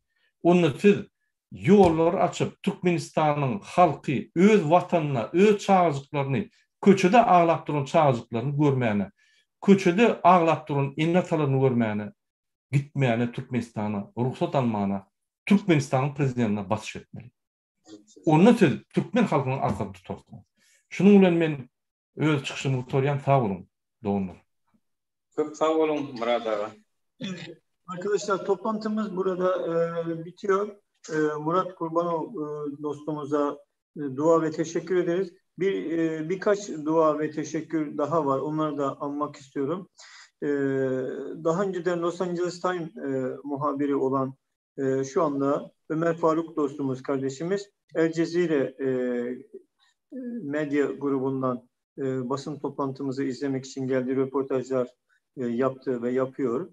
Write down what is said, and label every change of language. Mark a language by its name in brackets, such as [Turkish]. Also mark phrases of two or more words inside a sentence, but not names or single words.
[Turkmen] Onda siz ýollar açyp Türkmenistanyň halky öz watanyna, öz çağıjyklaryny, köçede aglap duran çağıjyklaryny görmäne, köçede aglap duran ennetalaryny görmäne, gitmäne Türkmenistana ruhsat almana, Türkmenistanyň prezidentine basyş etmeli. Onda siz Türkmen halkynyň arkasynda tutarsınız. Şunuň bilen men öz çykyşymy bitirýän, sag bolun, dogunlar. [Turkish] Çok sağ olun Murat abi. Arkadaşlar toplantımız burada bitiyor. Murat Kurbanov dostumuza dua ve teşekkür ederiz. Birkaç dua ve teşekkür daha var. Onları da anmak istiyorum. Daha önceden Los Angeles Times muhabiri olan şu anda Ömer Faruk dostumuz, kardeşimiz El Cezire medya grubundan basın toplantımızı izlemek için geldi, röportajlar yaptı ve yapıyor.